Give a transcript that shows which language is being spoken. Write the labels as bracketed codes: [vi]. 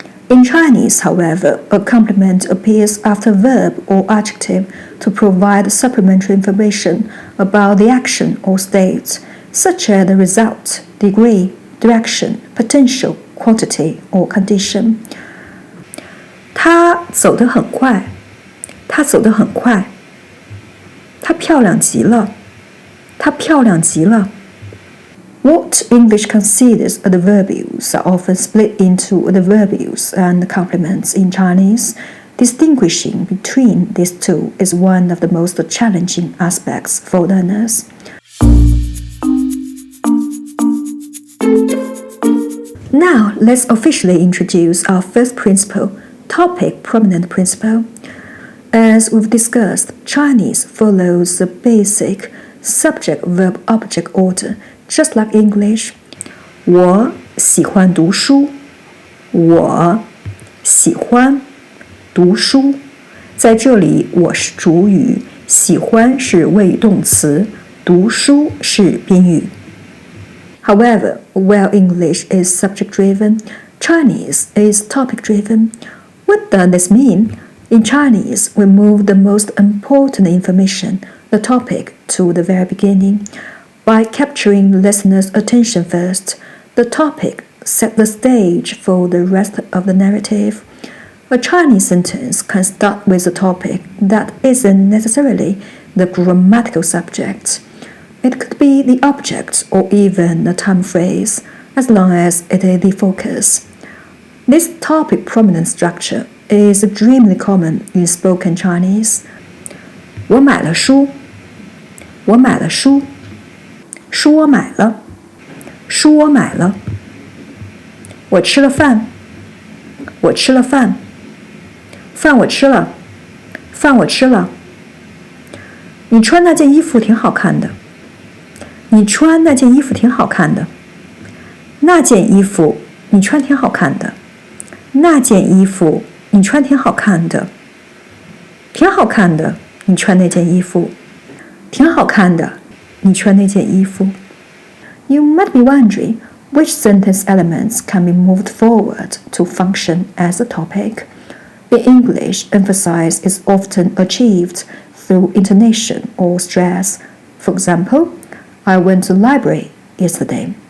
[en] In Chinese, however, a complement appears after verb or adjective to provide supplementary information about the action or state, such as the result, degree, direction, potential, quantity, or condition. [zh] 她走得很快，她走得很快。她漂亮极了，她漂亮极了。 [en] What English considers adverbials are often split into adverbials and complements in Chinese. Distinguishing between these 2 is one of the most challenging aspects for learners. Now, let's officially introduce our first principle, topic prominent principle. As we've discussed, Chinese follows the basic subject-verb-object order, just like English. [zh] 我喜欢读书，我喜欢读书。在这里，我是主语，喜欢是谓语动词，读书是宾语。 [en] However, while English is subject-driven, Chinese is topic-driven. What does this mean? In Chinese, we move the most important information, the topic, to the very beginning. By capturing the listener's attention first, the topic sets the stage for the rest of the narrative. A Chinese sentence can start with a topic that isn't necessarily the grammatical subject. It could be the object or even the time phrase, as long as it is the focus. This topic prominent structure is extremely common in spoken Chinese. [zh] 我买了书，我买了书，书我买了，书我买了。我吃了饭，我吃了饭，饭我吃了，饭我吃了。你穿那件衣服挺好看的，你穿那件衣服挺好看的，那件衣服你穿挺好看的，那件衣服你穿挺好看的，挺好看的，你穿那件衣服，挺好看的，你穿那件衣服。 [en] You might be wondering which sentence elements can be moved forward to function as a topic. In English, emphasis is often achieved through intonation or stress. For example, I went to the library yesterday.